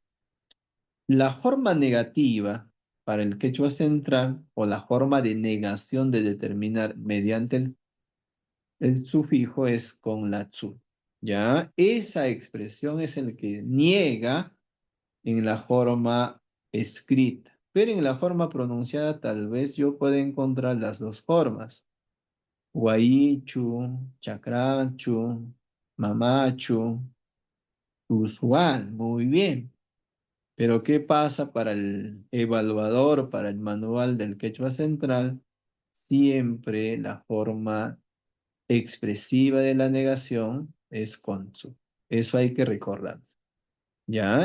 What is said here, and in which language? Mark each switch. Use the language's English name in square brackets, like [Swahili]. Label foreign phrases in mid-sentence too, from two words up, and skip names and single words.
[Spanish] La forma negativa para el quechua central o la forma de negación de determinar mediante el sufijo es con la tzu. ¿Ya? Esa expresión es el que niega en la forma escrita. Pero en la forma pronunciada tal vez yo pueda encontrar las dos formas. [Quechua] Guaichu, chacrachu, mamachu, [Spanish] usual, muy bien. Pero ¿qué pasa para el evaluador, para el manual del quechua central? Siempre la forma expresiva de la negación es con su. Eso hay que recordar. ¿Ya?